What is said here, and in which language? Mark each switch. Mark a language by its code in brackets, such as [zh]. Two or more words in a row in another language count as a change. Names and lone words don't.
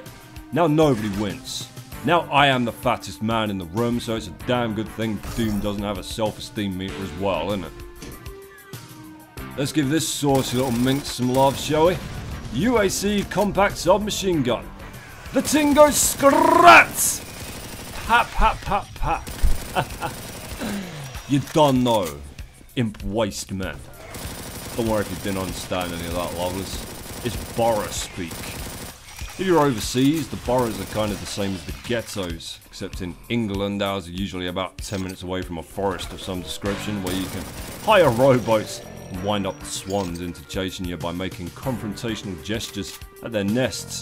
[en] Now nobody wins. Now I am the fattest man in the room, so it's a damn good thing Doom doesn't have a self-esteem meter as well, isn't it? Let's give this saucy little minx some love, shall we? UAC Compact Submachine Gun. The Tingo Scrats! Pap, pap, pap, pap. You don't know, imp waste man. Don't worry if you didn't understand any of that, lovers. It's borough speak. If you're overseas, the boroughs are kind of the same as the ghettos, except in England ours are usually about 10 minutes away from a forest of some description where you can hire rowboats and wind up the swans into chasing you by making confrontational gestures at their nests.